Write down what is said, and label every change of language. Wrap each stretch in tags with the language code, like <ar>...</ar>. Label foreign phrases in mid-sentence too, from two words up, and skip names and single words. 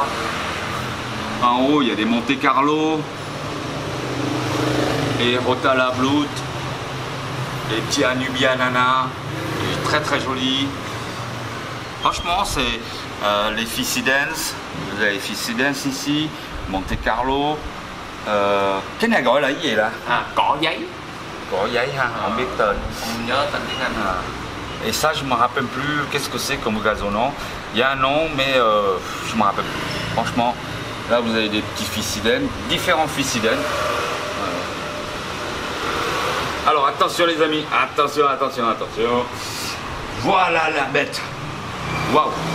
<fr>En haut, il y a des Monte Carlo, et Rotala Blut, des petits Anubia Nana, très très jolis. Franchement, les Fissidens, vous avez Fissidens ici, Monte Carlo.</fr> <vi>Cái này gọi là cái gì là? Cỏ giấy. Cỏ giấy ha, không biết tên. Không nhớ tên tiếng Anh.</vi> <fr>Et ça, je me rappelle plus qu'est-ce que c'est comme gazonnant. Il y a un nom, mais je me rappelle plus. Franchement, là vous avez des petits Fissidens, différents Fissidens. Alors attention les amis, attention. Voilà la bête. Waouh.</fr>